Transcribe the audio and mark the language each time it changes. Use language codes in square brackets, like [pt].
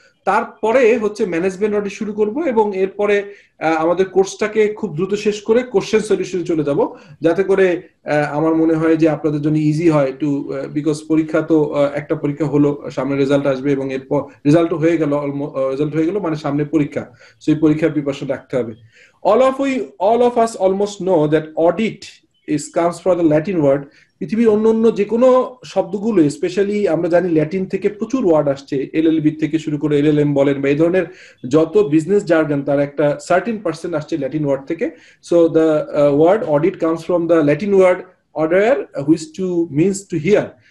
[bn] তারপরে হচ্ছে management audit শুরু করব এবং এরপরে আমাদের কোর্সটাকে খুব দ্রুত শেষ করে কোশ্চেন সলিউশনে চলে যাব, যাতে করে আমার মনে হয় যে আপনাদের জন্য ইজি হয় টু, বিকজ পরীক্ষা তো একটা পরীক্ষা হলো, সামনে রেজাল্ট আসবে এবং এরপর রেজাল্ট হয়ে গেল মানে সামনে পরীক্ষা। সেই পরীক্ষার প্রিপারেশন রাখতে হবে। [en] all of us almost know that audit is comes from the Latin word. [bn] পৃথিবীর অন্য অন্য যে কোনো শব্দগুলো, স্পেশালি আমরা জানি ল্যাটিন থেকে প্রচুর ওয়ার্ড আসছে, এলএলবি থেকে শুরু করে এলএলএম বলেন বা এই ধরনের যত বিজনেস জার্গন, তার একটা সার্টেন পার্সেন্ট আসছে ল্যাটিন ওয়ার্ড থেকে। [en] So the word audit comes from the Latin word order, which to means to hear.